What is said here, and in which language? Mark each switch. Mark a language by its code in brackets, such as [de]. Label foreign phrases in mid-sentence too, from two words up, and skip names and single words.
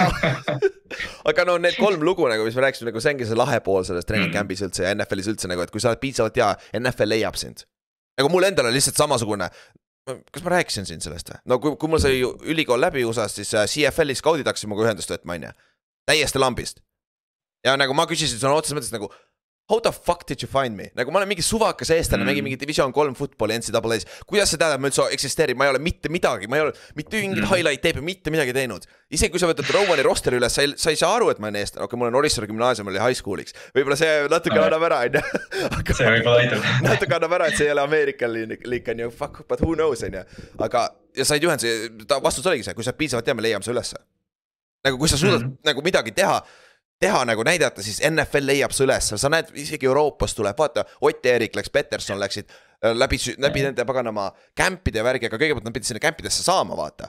[et] Aga need 3 lugu, mis me rääkisime, see ongi see lahe pool sellest [en] training camp'is [et] üldse ja NFL-is üldse, et kui sa oled piisavalt hea, NFL leiab sind. Nagu mul endal on lihtsalt samasugune. Kas ma rääkisin siin sellest või? No kui mul sai ülikool läbi USA-s, siis CFL-i skaudid hakkasid muga ühendust võtma, täiesti lambist. Ja nagu ma küsisin sõna otses mõttes nagu, [en] how the fuck did you find me? [et] Nagu ma olen mingi suvakas eestlane, mängin mingi Division 3 footballi NCAA-s. Kuidas see tähendab, ma üldse eksisteerib, ma ei ole mitte midagi, ma ei ole mitte mingit [en] highlight tape'i, [et] mitte midagi teinud. Isegi kui sa võtad Rowani rosteri üles, sa ei saa aru, et ma olen eestlane. Okei, mul on Orissaare gümnaasium oli [en] high school'iks. [et] Võib-olla see natuke annab ära, see võib-olla aitab. Natuke annab ära, et see ei ole American League, on ju, [en] fuck, but who knows, [et] on ju. Aga, ja said juhenduse, vastus oligi see, kui sa piisavalt teame, leiame see ülesse. Nagu kui sa suudad nagu midagi teha nagu näidata, siis NFL leiab see üles. Sa näed, isegi Euroopas tuleb, vaata, Ott ja Erik läks, Peterson läksid läbi nende paganama kämpide ja värgi, aga kõigepealt nad pidid sinna kämpidesse saama, vaata.